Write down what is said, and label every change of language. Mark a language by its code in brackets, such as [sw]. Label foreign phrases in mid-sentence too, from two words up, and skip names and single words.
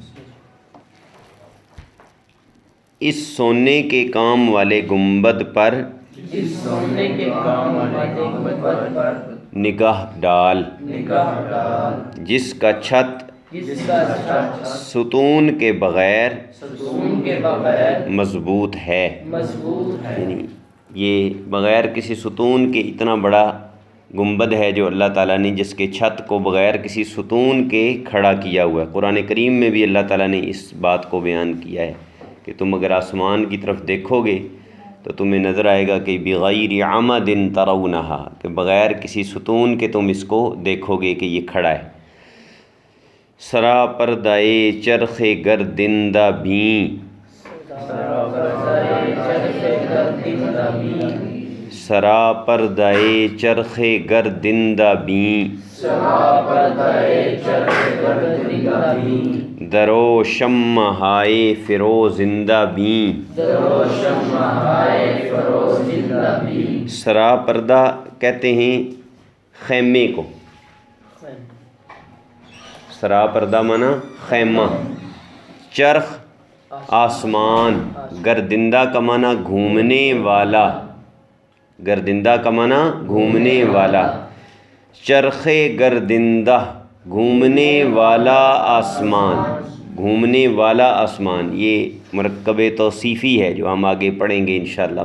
[ur] اس سونے کے کام والے گنبد پر نگاہ ڈال، جس کا چھت ستون کے بغیر مضبوط ہے، یعنی یہ بغیر کسی ستون کے اتنا بڑا گنبد ہے جو اللہ تعالیٰ نے جس کے چھت کو بغیر کسی ستون کے کھڑا کیا ہوا ہے۔ قرآن کریم میں بھی اللہ تعالیٰ نے اس بات کو بیان کیا ہے کہ تم اگر آسمان کی طرف دیکھو گے تو تمہیں نظر آئے گا کہ [ar] بغیر عمد ترونہا، [ur] کہ بغیر کسی ستون کے تم اس کو دیکھو گے کہ یہ کھڑا ہے۔ [fa] سرا پردائے چرخ گردندہ بیں، سرا پردائے چرخ گردندہ بیں، درو شمع ہائے فروزندہ بیں۔ [ur] سرا پردہ کہتے ہیں خیمے کو، سرا پردہ مانا خیمہ، چرخ آسمان، گردندہ کا مانا گھومنے والا، گردندہ کا مانا گھومنے والا، [fa] چرخ گردندہ [ur] گھومنے والا آسمان، گھومنے والا آسمان، یہ مرکب توصیفی ہے جو ہم آگے پڑھیں گے انشاءاللہ۔